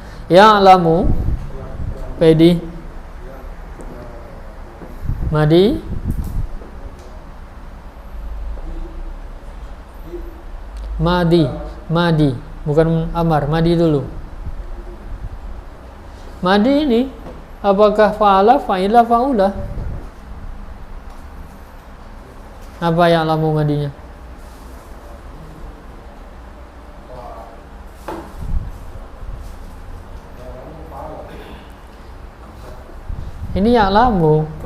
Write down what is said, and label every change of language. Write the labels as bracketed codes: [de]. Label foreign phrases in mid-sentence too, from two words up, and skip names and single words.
[id] Ya'lamu, pedi madi bukan amar, madi dulu. Madi ini apakah [ar] فَعَلَ، فَعِلَ، فَعُلَ? [id] Apa ya'lamu madinya? Ini ya'lamu.